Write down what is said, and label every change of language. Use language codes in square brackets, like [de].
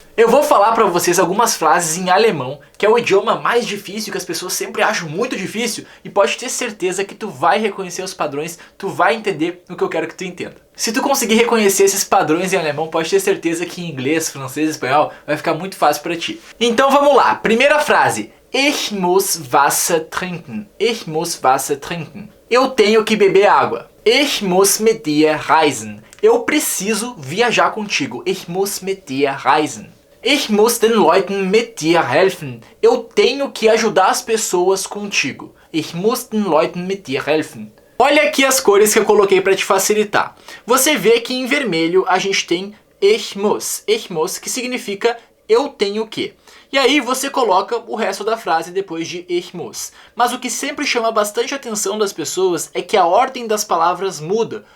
[pt] Eu vou falar para vocês algumas frases em alemão, que é o idioma mais difícil, que as pessoas sempre acham muito difícil, e pode ter certeza que tu vai reconhecer os padrões, tu vai entender o que eu quero que tu entenda. Se tu conseguir reconhecer esses padrões em alemão, pode ter certeza que em inglês, francês e espanhol vai ficar muito fácil para ti. Então vamos lá, primeira frase. [de] Ich muss Wasser trinken. Ich muss Wasser trinken. [pt] Eu tenho que beber água. [de] Ich muss mit dir reisen. [pt] Eu preciso viajar contigo. [de] Ich muss mit dir reisen. Ich muss den Leuten mit dir helfen. [pt] Eu tenho que ajudar as pessoas contigo. [de] Ich muss den Leuten mit dir helfen. [pt] Olha aqui as cores que eu coloquei para te facilitar. Você vê que em vermelho a gente tem ich muss, que significa eu tenho que. E aí você coloca o resto da frase depois de ich muss. Mas o que sempre chama bastante atenção das pessoas é que a ordem das palavras muda.